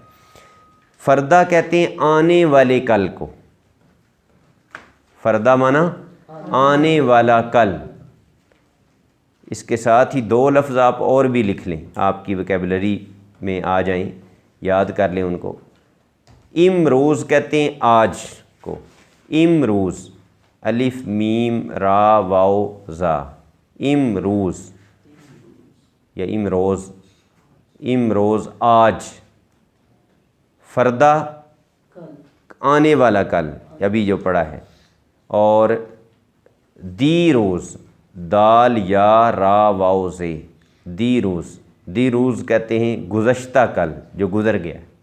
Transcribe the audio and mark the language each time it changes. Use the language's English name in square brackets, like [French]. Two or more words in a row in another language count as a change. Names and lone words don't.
[Urdu] فردہ کہتے ہیں آنے والے کل کو، فردہ مانا آنے والا کل۔ اس کے ساتھ ہی دو لفظ آپ اور بھی لکھ لیں، آپ کی ویکیبلری میں آ جائیں، یاد کر لیں ان کو۔ امروز کہتے ہیں آج کو، امروز، الف میم را واو زا، امروز یا امروز، امروز آج۔ فردہ آنے والا کل، ابھی جو پڑھا ہے۔ اور [Persian] دی روز، [Urdu] دال یا را واو زے، [Persian] دی روز، دی روز [Urdu] کہتے ہیں گزشتہ کل جو گزر گیا۔